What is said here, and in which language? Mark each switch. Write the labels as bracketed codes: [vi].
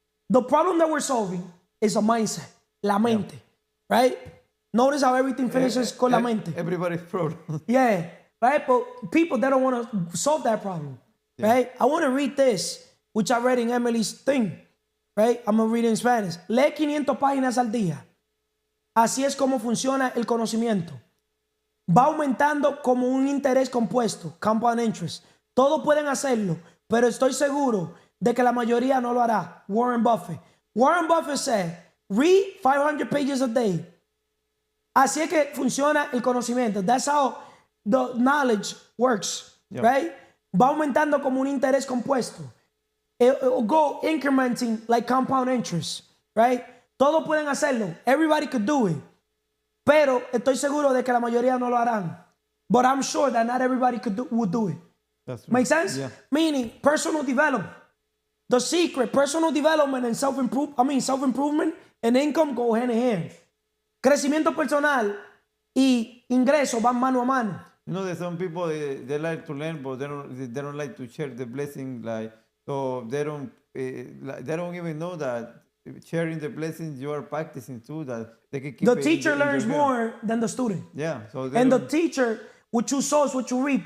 [en] The problem that we're solving is a mindset, [es] la mente, [en] right? Notice how everything finishes [es] con la mente. [en] Everybody's problem. Yeah, right? But people, they don't want to solve that problem, right? I want to read this, which I read in Emily's thing, right? I'm going to read it in Spanish. [es] Lee 500 páginas al día. Así es como funciona el conocimiento. Va aumentando como un interés compuesto, [en] compound interest. [es] Todos pueden hacerlo, pero estoy seguro de que la mayoría no lo hará. [en] Warren Buffett. Warren Buffett said, read 500 pages a day. [es] Así es que funciona el conocimiento. [en] That's how the knowledge works, right? [es] Va aumentando como un interés compuesto. [en] It'll go incrementing like compound interest, right? [es] Todos pueden hacerlo. [en] Everybody could do it. [es] Pero estoy seguro de que la mayoría no lo harán. [en] But I'm sure that not everybody would do it. That's right. Make sense? Yeah. Meaning personal development. The secret, personal development and self-improvement and income go hand in hand. [es] Crecimiento personal y ingreso van mano a mano. [en] You know, there's some people they like to learn, but they don't like to share the blessing. Like, so they don't even know that sharing the blessings you are practicing too. That they can keep. The it teacher in your learns head. more than the student. Yeah. So And the teacher, what you sow is what you reap.